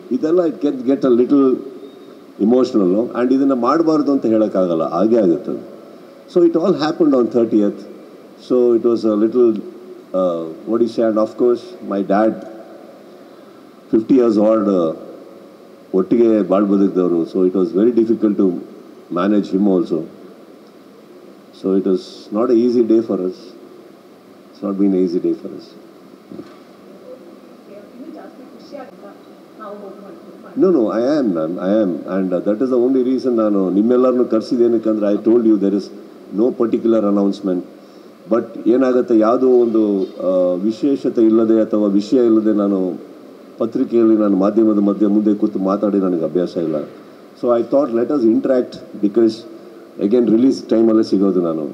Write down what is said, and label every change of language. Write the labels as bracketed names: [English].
[Kannada] ಇದೆಲ್ಲ it get a little ಇಮೋಷ್ನಲ್ಲು. And ಇದನ್ನು ಮಾಡಬಾರ್ದು ಅಂತ ಹೇಳೋಕ್ಕಾಗಲ್ಲ, ಹಾಗೇ ಆಗುತ್ತೆ. [English] So it all happened on 30th. So it was a little Odisha. And of course my dad 50 years old, [Kannada] ಒಟ್ಟಿಗೆ ಬಾಳ್ ಬದುಕಿದವರು. [English] So it was very difficult to manage him also. So it was not an easy day for us. It's not been an easy day for us. No, I am. And that is the only reason [Kannada] ನಾನು ನಿಮ್ಮೆಲ್ಲರನ್ನು ಕರೆಸಿದ್ದೇನಕ್ಕಂದ್ರೆ [English] I told you there is no particular announcement. [Kannada] But ಏನಾಗುತ್ತೆ, ಯಾವುದೋ ಒಂದು ವಿಶೇಷತೆ ಇಲ್ಲದೆ ಅಥವಾ ವಿಷಯ ಇಲ್ಲದೆ ನಾನು ಪತ್ರಿಕೆಯಲ್ಲಿ ನಾನು ಮಾಧ್ಯಮದ ಮುಂದೆ ಕೂತು ಮಾತಾಡಿ ನನಗೆ ಅಭ್ಯಾಸ ಇಲ್ಲ. [English] so I thought let us interact, because again [Kannada] release ಟೈಮಲ್ಲೇ ಸಿಗೋದು ನಾನು.